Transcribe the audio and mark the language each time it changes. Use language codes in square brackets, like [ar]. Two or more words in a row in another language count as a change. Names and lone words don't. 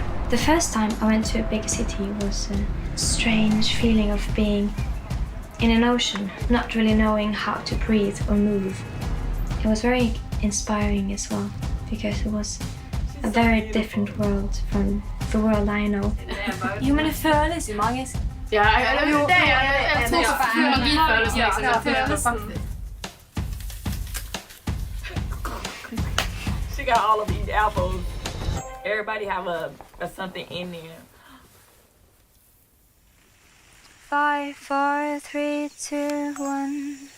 [en] The first time I went to a big city was a strange feeling of being in an ocean, not really knowing how to breathe or move. It was very inspiring as well, because it was a very different world from the world I know. [no] Jo, men det føles jo magisk. Ja, det er svårt å følelsen liksom. [en] She got all of these apples. Everybody have a something in there. 5, 4, 3, 2, 1.